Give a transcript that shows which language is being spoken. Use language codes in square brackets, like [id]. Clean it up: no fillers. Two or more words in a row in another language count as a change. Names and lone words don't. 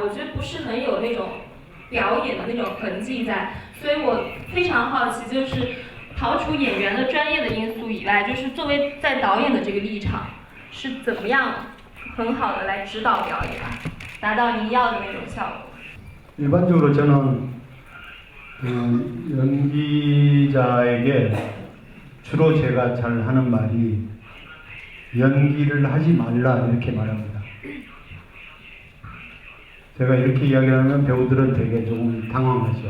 [zh] 我觉得不是很有那种表演的那种痕迹在。所以我非常好奇，就是刨除演员的专业的因素以外，就是作为在导演的这个立场，是怎么样很好的来指导表演，达到您要的那种效果？ [ko] 일반적으로 저는 연기자에게 주로 제가 잘 하는 말이 연기를 하지 말라 이렇게 말합니다. 제가 이렇게 이야기하면 배우들은 되게 조금 당황하죠.